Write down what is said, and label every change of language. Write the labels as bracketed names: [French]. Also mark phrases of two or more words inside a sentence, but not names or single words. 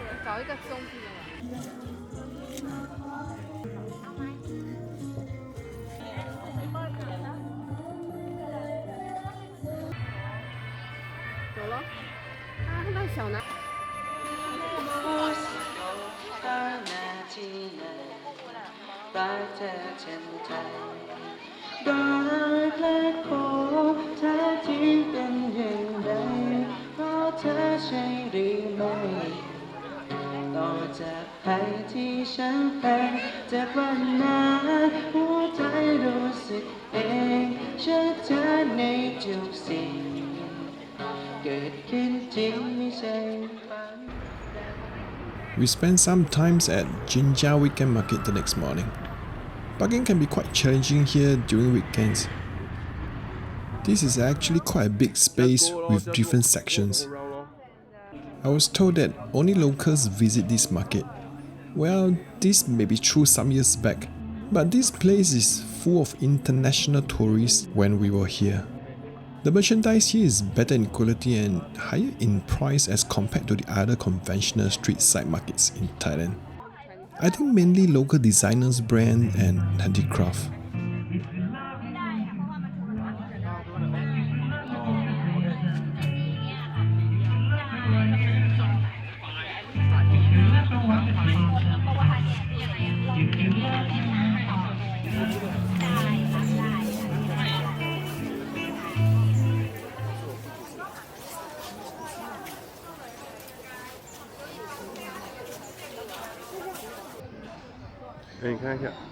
[Chinese] 找一个中间的。走了。啊，那小男。 [Thai] รักเธอเช่นใจรักและขอแท้จริงเป็นอย่าง ไรเพราะเธอใช่หรือไม่ต่อจากภัยที่ฉันเป็นจากวันนั้นหัวใจรู้สึกเองชัดเจนในทุกสิ่งเกิดขึ้นจริงไม่ใช่ฝัน [English] We spent some time at Jinja Weekend Market the next morning. Parking can be quite challenging here during weekends. This is actually quite a big space with different sections. I was told that only locals visit this market. Well, this may be true some years back, but this place is full of international tourists when we were here. The merchandise here is better in quality and higher in price as compared to the other conventional street side markets in Thailand. I think mainly local designers, brand and handicraft. [Chinese] Hey, 你看一下，